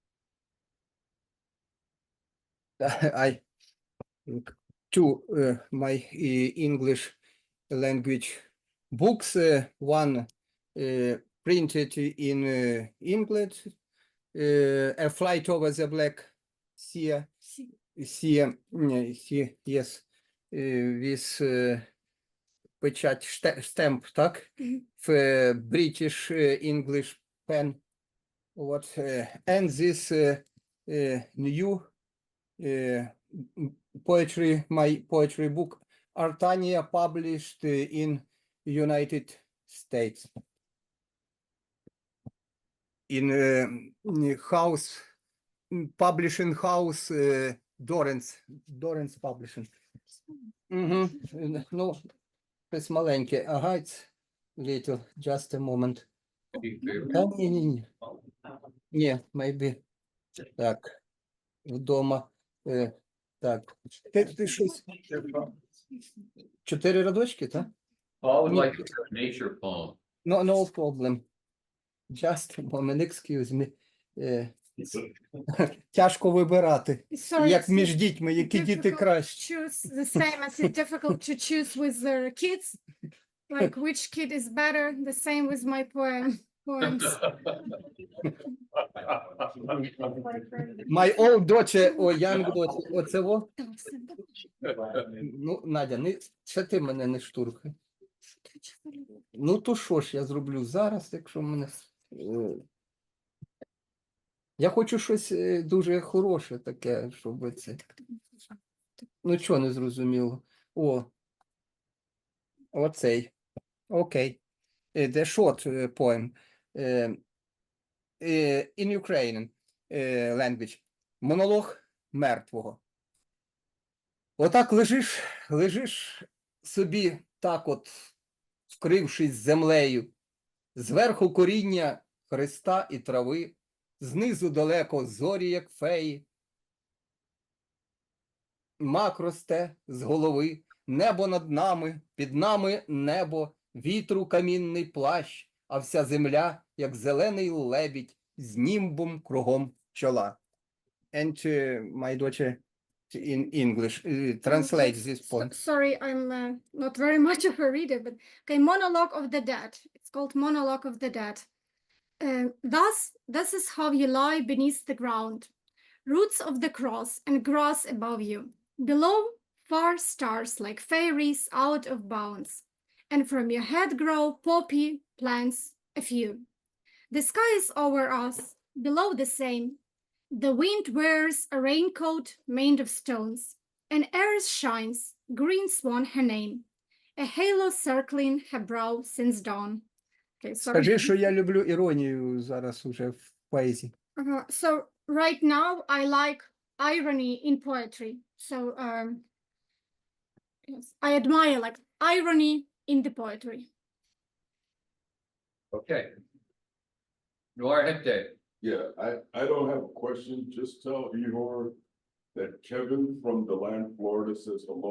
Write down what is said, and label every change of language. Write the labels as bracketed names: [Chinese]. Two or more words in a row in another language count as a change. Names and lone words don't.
[English] I two my English language books. One printed in England. A Flight Over the Black Sea. Yes. With печать stamp, так? В British English pen. What? And this new my poetry book, Artania, published in United States. In publishing house Dorrance Publishing. [Ukrainian] Ну, щось маленьке. Ага, [English] it's little, just a moment. [Ukrainian] Ні. Ні, maybe. Так, вдома. Так. Ти щось. 4 рядочки, так? [English] Paul would like to hear a nature poem. No problem. Just a moment, excuse me. [Ukrainian] Тяжко вибирати. [English] Sorry, [Ukrainian] Як [English] it's [Ukrainian] між дітьми, які діти [English] difficult [Ukrainian] краще. [English] to choose the same as it's difficult to choose with the kids. Like which kid is better? The same with my poems. My old daughter or young daughter. [Ukrainian] Оце во? Ну, Надя, ще ти мене не штурхай. Ну, то що ж я зроблю зараз, якщо мене... Я хочу щось дуже хороше таке, щоб це... Ну, чого не зрозуміло? Оцей. Окей. [English] The short poem. In Ukrainian language. [Ukrainian] Монолог мертвого. Отак лежиш собі так от, вкрившись землею, зверху коріння хреста і трави, знизу далеко зорі, як феї. Мак росте з голови, небо над нами, під нами небо, вітру камінний плащ, а вся земля, як зелений лебідь, з німбом кругом чола. [English] And my daughter in English. Translate this point. Sorry, I'm not very much of a reader, but okay, Monologue of the Dead. It's called Monologue of the Dead. Thus, this is how you lie beneath the ground. Roots of the cross and grass above you. Below, far stars like fairies out of bounds. And from your head grow poppy plants a few. The sky is over us, below the same. The wind wears a raincoat made of stones. And earth shines, green swan her name. A halo circling her brow since dawn. Okay, sorry. [Ukrainian] Скажи, що я люблю іронію зараз уже в поезії. [English] So right now I like irony in poetry. So yes, I admire like irony in the poetry. Okay. Noir Hector. Yeah, I don't have a question. Just tell Ihor that Kevin from DeLand, Florida says hello.